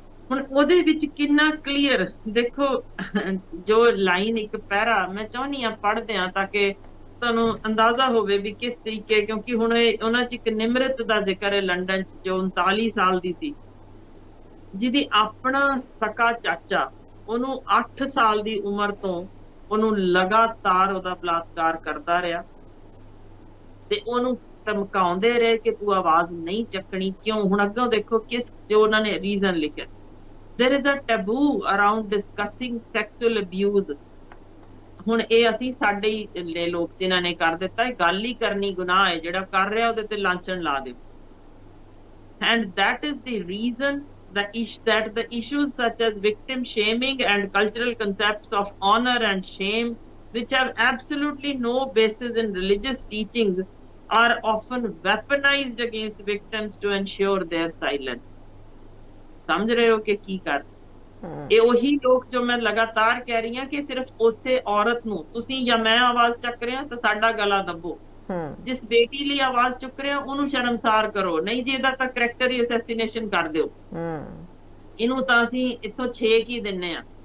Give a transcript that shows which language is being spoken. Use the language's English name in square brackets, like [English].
[Punjabi] ਹੁਣ ਉਹਦੇ ਵਿੱਚ ਕਿੰਨਾ ਕਲੀਅਰ ਦੇਖੋ, ਜੋ ਲਾਈਨ ਇੱਕ ਪੈਰਾ ਮੈਂ ਚਾਹੁੰਦੀ ਹਾਂ ਪੜ੍ਹਦੇ ਹਾਂ, ਤਾਂ ਕਿ ਤੁਹਾਨੂੰ ਅੰਦਾਜ਼ਾ ਹੋਵੇ ਵੀ ਕਿਸ ਤਰੀਕੇ, ਕਿਉਂਕਿ ਹੁਣ ਉਹਨਾਂ 'ਚ ਇੱਕ ਨਿਮਰਤ ਦਾ ਜ਼ਿਕਰ ਹੈ ਲੰਡਨ 'ਚ, ਜੋ 39 ਸਾਲ ਦੀ ਸੀ, ਜਿਹਦੀ ਆਪਣਾ ਸਕਾ ਚਾਚਾ ਉਹਨੂੰ 8 ਸਾਲ ਦੀ ਉਮਰ ਤੋਂ ਉਹਨੂੰ ਲਗਾਤਾਰ ਉਹਦਾ ਬਲਾਤਕਾਰ ਕਰਦਾ ਰਿਹਾ, ਤੇ ਉਹਨੂੰ ਧਮਕਾਉਂਦੇ ਰਹੇ ਕਿ ਤੂੰ ਆਵਾਜ਼ ਨਹੀਂ ਚੱਕਣੀ। ਕਿਉਂ? ਹੁਣ ਅੱਗੋਂ ਦੇਖੋ ਕਿਸ, ਜੋ ਉਹਨਾਂ ਨੇ ਰੀਜ਼ਨ ਲਿਖਿਆ, [English] there is a taboo around discussing sexual abuse। [Punjabi] ਹੁਣ ਇਹ ਅਸੀਂ ਸਾਡੇ ਹੀ ਲੈ ਲੋਕ ਜਿਨ੍ਹਾਂ ਨੇ ਕਰ ਦਿੱਤਾ, ਇਹ ਗੱਲ ਹੀ ਕਰਨੀ ਗੁਨਾਹ ਹੈ, ਜਿਹੜਾ ਕਰ ਰਿਹਾ ਉਹਦੇ ਤੇ ਲਾਂਛਨ ਲਾ ਦਿਓ। [English] and that is the reason that the issues such as victim shaming and cultural concepts of honor and shame, which have absolutely no basis in religious teachings, are often weaponized against victims to ensure their silence। [Punjabi] ਸਮਝ ਰਹੇ ਹੋ ਕਿ ਕੀ ਕਰ, ਇਹ ਉਹੀ ਲੋਕ ਜੋ ਮੈਂ ਲਗਾਤਾਰ ਕਹਿ ਰਹੀ ਹਾਂ ਕਿ ਸਿਰਫ ਉਸੇ ਔਰਤ ਨੂੰ, ਤੁਸੀਂ ਜਾਂ ਮੈਂ ਆਵਾਜ਼ ਚੱਕ ਰਹੇ ਹਾਂ ਤਾਂ ਸਾਡਾ ਗਲਾ ਦੱਬੋ, ਜਿਸ ਬੇਟੀ ਲਈ ਆਵਾਜ਼ ਚੁੱਕ ਰਿਹਾ ਉਹਨੂੰ ਸ਼ਰਮਸਾਰ ਕਰੋ, ਨਹੀਂ ਜੀ ਇਹਦਾ ਤਾਂ ਕਰੈਕਟਰ ਹੀ ਅਸੈਸੀਨੇਸ਼ਨ ਕਰ ਦਿਓ, ਇਹਨੂੰ ਤਾਂ ਅਸੀਂ ਇੱਥੋਂ 6 ਹੀ ਦਿੰਨੇ ਆ।